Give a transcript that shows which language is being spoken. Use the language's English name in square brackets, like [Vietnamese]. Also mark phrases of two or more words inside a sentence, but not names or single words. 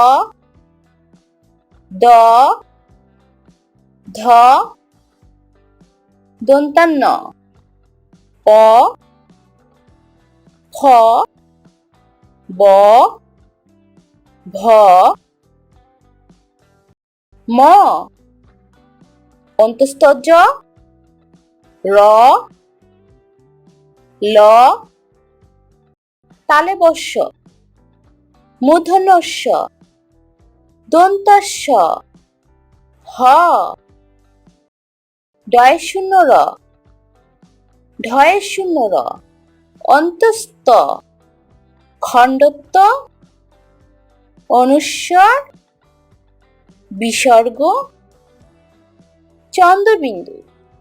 [Bangla] দ, ধ, দন্তান্ন প, খ, ব, ভ, ম, অন্তস্থ জ, র, ল, তালব্য শ, মূর্ধন্য ষ, দন্ত্য স, হ, ডয় শূন্য র, ঢয়ে শূন্য র, অন্তস্থ, খণ্ডত্ব, অনুস্বার, বিসর্গ, চন্দ্রবিন্দু।